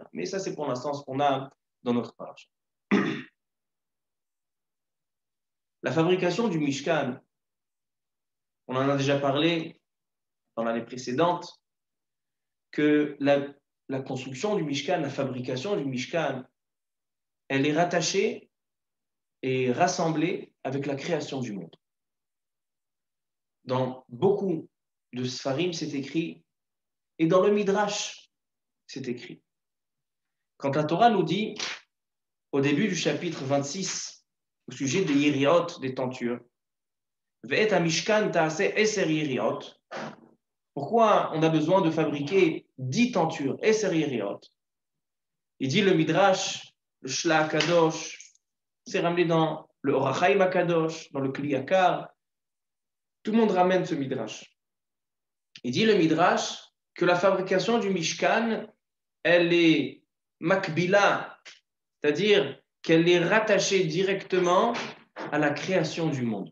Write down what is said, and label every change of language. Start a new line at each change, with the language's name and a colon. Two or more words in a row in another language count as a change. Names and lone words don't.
French: Mais ça c'est pour l'instant ce qu'on a dans notre paracha. La fabrication du Mishkan, on en a déjà parlé dans l'année précédente, que la construction du Mishkan, la fabrication du Mishkan, elle est rattachée et rassemblée avec la création du monde. Dans beaucoup de Sfarim, c'est écrit, et dans le Midrash, c'est écrit. Quand la Torah nous dit, au début du chapitre 26, au sujet des yériot, des tentures,
Hebrew: ואת המשכן תעשה עשר יריעות.
French: Pourquoi on a besoin de fabriquer 10 tentures,
Hebrew: עשר יריעות?
French: Il dit le Midrash, le Shla Kadosh, c'est ramené dans le Or HaChaim Kadosh, dans le Kli Yakar. Tout le monde ramène ce Midrash. Il dit le Midrash que la fabrication du Mishkan, elle est makbila, c'est-à-dire qu'elle est rattachée directement à la création du monde.